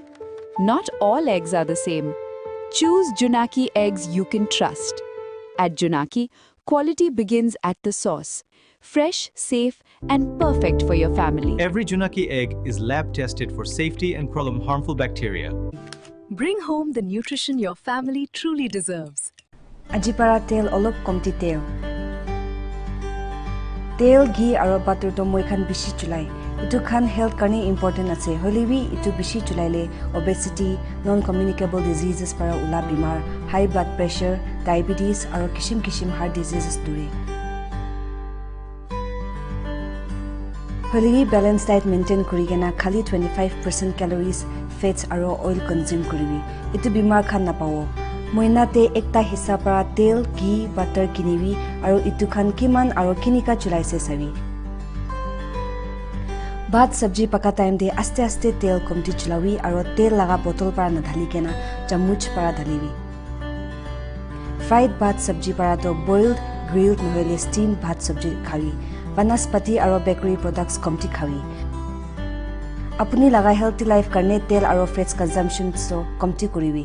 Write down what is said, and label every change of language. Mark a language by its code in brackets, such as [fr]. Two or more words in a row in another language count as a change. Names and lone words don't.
[en] Not all eggs are the same. Choose Junaki eggs you can trust. At Junaki, quality begins at the source. Fresh, safe, and perfect for your family. Every Junaki egg is lab tested for safety and problem harmful bacteria. Bring home the nutrition your family truly deserves. [nag] Ajipara tel olop komti tel. Tel, ghee, aro butter to moi khan bishi chulai. Itu khan health karne important ase. Holiwi itu bishi chulai le obesity, [en] non-communicable diseases [nag] para ula bimar, [en] high blood pressure, [nag] diabetes, aro kishim [en] heart diseases [nag] dure. Holiwi [en] balanced diet maintain [nag] kurigena khali 25% calories, fats aro [en] oil consume [nag] kuriwi. Itu bimar khan na pawo. Moina te ekta hissa para tel, ghee, butter kiniwi aro itu khan kiman aro kinika chulai se sawi. Bhat sabji paka time de aste aste tel komti chulawi aro tel laga bottle para na dhali kena chamuch para dhaliwi. Fried bhat sabji para to [en] boiled, grilled [nag] nohole steamed bhat sabji khawi. Vanaspati aro [en] bakery products [nag] komti khawi. Apuni laga [en] healthy life [nag] karne tel aro [en] fats consumption [nag] so komti kuriwi.